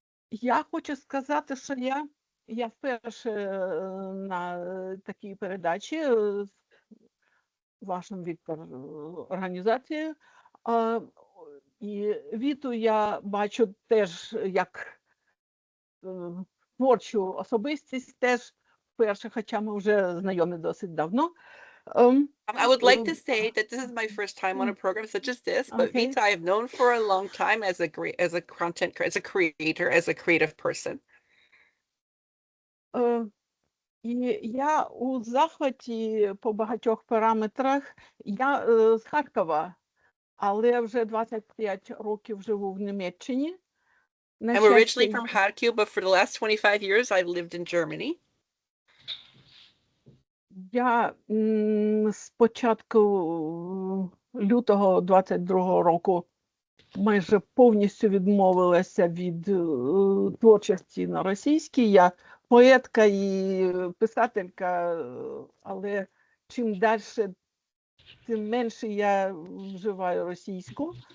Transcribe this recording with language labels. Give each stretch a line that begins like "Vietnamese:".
Ukrainian: Я хочу сказати, що я вперше на такій передачі з вашим, Віктор, організацією. І Віту я бачу теж як творчу особистість, теж вперше, хоча ми вже знайомі досить давно.
English: I would like to say that this is my first time on a program such as this, but Okay. Vita I've known for a long time as a creator, as a creative person.
Ukrainian: І я у захваті по багатьох параметрах. Я з Харкова, але вже 25 років живу в Німеччині.
English: I'm originally from Kharkiv, but for the last 25 years I've lived in Germany.
Ukrainian: Я з початку лютого 22-го року майже повністю відмовилася від творчості на російській. Я поетка і писателька, але чим далі, тим менше я вживаю російську.